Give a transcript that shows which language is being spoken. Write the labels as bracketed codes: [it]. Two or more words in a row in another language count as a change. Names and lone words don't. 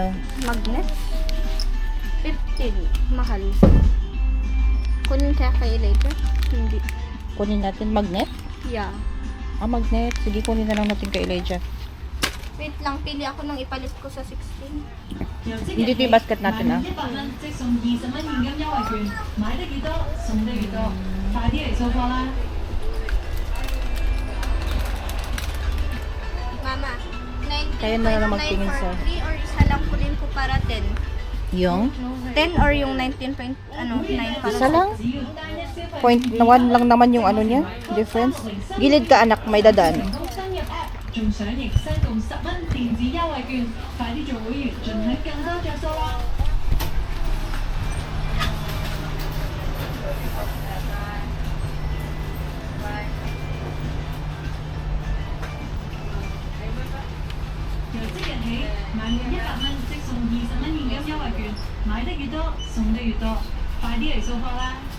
[tl] Magnet? 15. Mahal. Kunin kaya kay Elijah? Hindi. Kunin natin magnet? Yeah. Ah, magnet. Sige, kunin na lang natin kay Elijah. Wait lang, pili ako ng ipalit ko sa 16. Hindi ito yung basket natin ah. [yue] 100蚊即送20蚊現金優惠券，買得越多，送得越多，快啲嚟掃貨啦！ [tl] Mama, 19 Kaya na lang magtingin sa... 3 or isa lang kunin ko para 10? Yung? 10 or yung 19.9 para Isa lang? Point na 1 lang naman yung ano niya. Difference. Gilid ka anak, may dadaan. [yue] 登入 App 仲賞迎新共10蚊電子優惠券，快啲做會員，盡享更多着數啦！由即日起，買滿100蚊即送20蚊現金優惠券，買得越多，送得越多，快啲嚟掃貨啦！